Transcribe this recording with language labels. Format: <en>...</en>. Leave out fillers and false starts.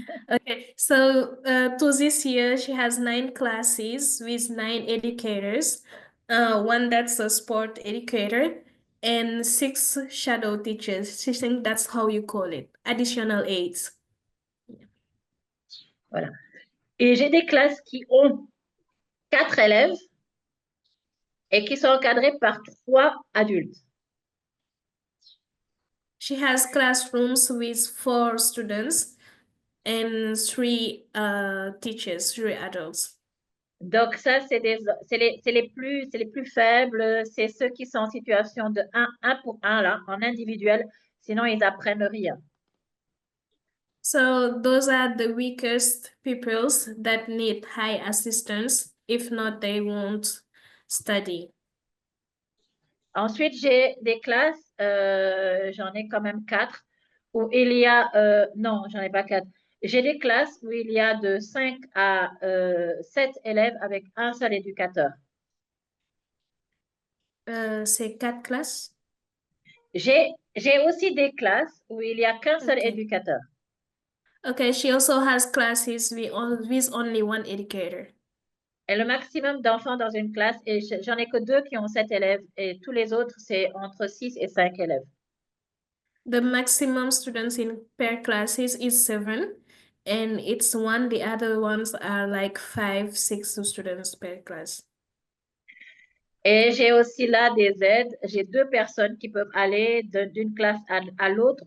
<en>Okay, so to this year, she has 9 classes with 9 educators. One that's a sport educator and 6 shadow teachers. I think that's how you call it, additional aides.</en> <fr>Voilà. Et j'ai des classes qui ont 4 élèves et qui sont encadrées par 3 adultes.</fr> <en>She has classrooms with 4 students and 3 teachers, 3 adults.</en> <fr>Donc ça, c'est les plus faibles, c'est ceux qui sont en situation de 1 pour 1 là, en individuel, sinon ils apprennent rien.</fr> <en>So those are the weakest pupils that need high assistance. If not, they won't study.</en> <fr>Ensuite, j'ai des classes, j'en ai quand même 4, où il y a, non, j'en ai pas 4. J'ai des classes où il y a de 5 à 7 élèves avec un seul éducateur. C'est 4 classes? J'ai aussi des classes où il n'y a qu'un seul éducateur.</fr> <en>Okay, she also has classes with only 1 educator.</en> <fr>Et le maximum d'enfants dans une classe, et j'en ai que 2 qui ont 7 élèves, et tous les autres, c'est entre 6 et 5 élèves.</fr> <en>The maximum students in per classes is 7, and it's one. The other ones are like 5, 6 students per class.</en> <fr>Et j'ai aussi là des aides. J'ai 2 personnes qui peuvent aller d'une classe à l'autre.</fr>